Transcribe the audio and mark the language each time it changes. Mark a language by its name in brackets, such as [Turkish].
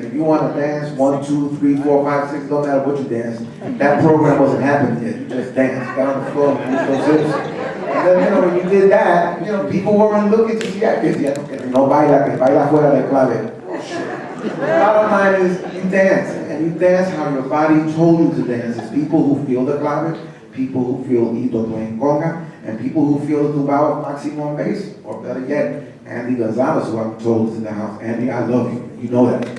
[English] If you want to dance 1, 2, 3, 4, 5, 6, don't matter what you dance. That program wasn't happening yet. You just danced, got on the floor, and used those hips. And then, when you did that, people weren't looking to see actors yet. [Spanish] No baila, que baila fuera de clave. [English] The bottom line is, you dance, and you dance how your body told you to dance. It's people who feel the clave, people who feel Ito playing conga, and people who feel Tubao Maximo on bass, or better yet, Andy Gonzalez, who I'm told is in the house. Andy, I love you. You know that.